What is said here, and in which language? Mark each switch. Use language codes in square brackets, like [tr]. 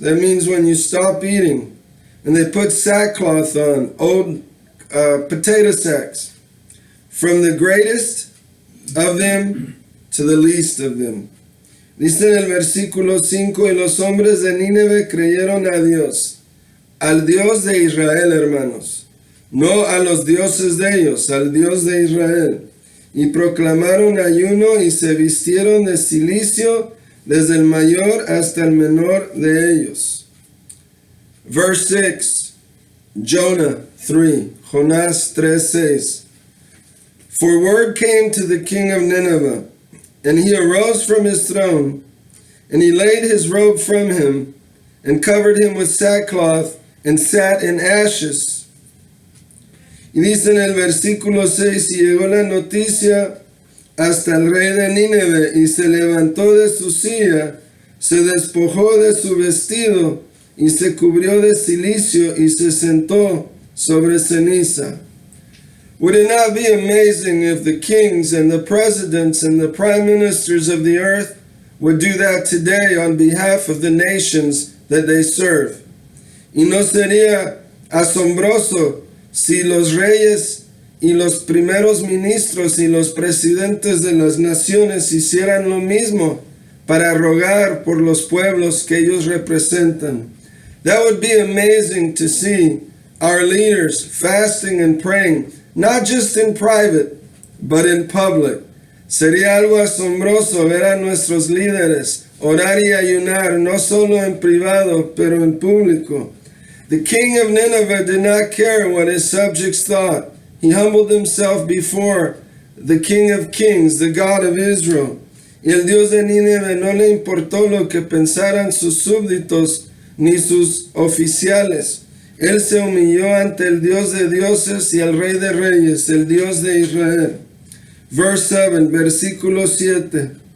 [en] That means when you stop eating, and they put sackcloth on, old potato sacks, from the greatest of them to the least of them. [es] Dice en el versículo 5, y los hombres de Nínive creyeron a Dios, al Dios de Israel, hermanos, no a los dioses de ellos, al Dios de Israel, y proclamaron ayuno y se vistieron de cilicio desde el mayor hasta el menor de ellos. [en] Verse 6, Jonah 3, Jonás 3:6. For word came to the king of Nineveh, and he arose from his throne, and he laid his robe from him, and covered him with sackcloth, and sat in ashes. [es] Y dice en el versículo 6, y llegó la noticia hasta el rey de Nínive, y se levantó de su silla, se despojó de su vestido, y se cubrió de cilicio, y se sentó sobre ceniza. [en] Would it not be amazing if the kings and the presidents and the prime ministers of the earth would do that today on behalf of the nations that they serve? [es] Y no sería asombroso si los reyes y los primeros ministros y los presidentes de las naciones hicieran lo mismo para rogar por los pueblos que ellos representan. [en] That would be amazing to see our leaders fasting and praying, not just in private, but in public. [es] Sería algo asombroso ver a nuestros líderes orar y ayunar, no solo en privado, pero en público. [en] The king of Nineveh did not care what his subjects thought. He humbled himself before the King of Kings, the God of Israel. [es] Y el Dios de Nínive no le importó lo que pensaran sus súbditos ni sus oficiales. Él se humilló ante el Dios de dioses y el Rey de reyes, el Dios de Israel. [en] Verse 7, [es] versículo 7.